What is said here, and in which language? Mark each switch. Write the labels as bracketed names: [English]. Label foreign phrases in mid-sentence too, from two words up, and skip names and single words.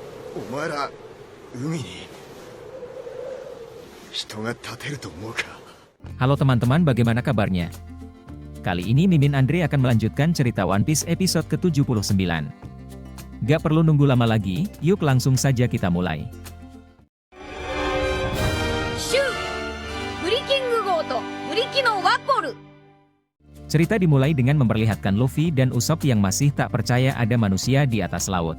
[Japanese] お前ら海に人が立てると思うか。 [Indonesian] Halo teman-teman, bagaimana kabarnya? Kali ini Mimin Andre akan melanjutkan cerita One Piece episode ke-79. Gak perlu nunggu lama lagi, yuk langsung saja kita mulai. Cerita dimulai dengan memperlihatkan Luffy dan Usopp yang masih tak percaya ada manusia di atas laut.